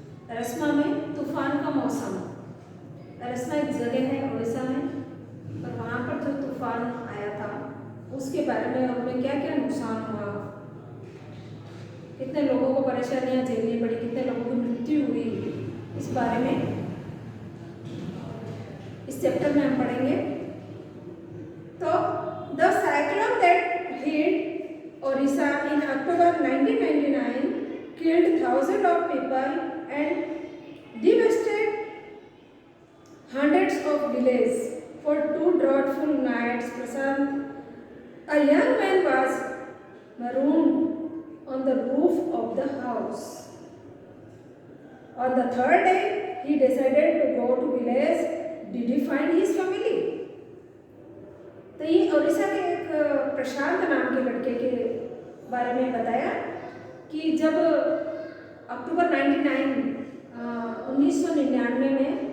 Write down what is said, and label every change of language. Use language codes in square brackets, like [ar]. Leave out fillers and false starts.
[hi] रस्मा में तूफान का मौसम। रस्मा एक जगह है उड़ीसा में, और वहाँ पर जो तूफान आया था उसके बारे में हमें क्या क्या नुकसान हुआ, कितने लोगों को परेशानियां झेलनी पड़ी, कितने लोगों की मृत्यु हुई, इस बारे में इस चैप्टर में हम पढ़ेंगे। [en] तो the cyclone that hit Odisha in October 1999 killed thousands of people and devastated hundreds of villages for 2 dreadful nights. Prashant, a young man, was marooned on the roof of the house. On the third day, he decided to go to village. Did he find his family? [hi] तो ये ओडिशा के एक प्रशांत नाम के लड़के के बारे में बताया कि जब अक्टूबर 1999 में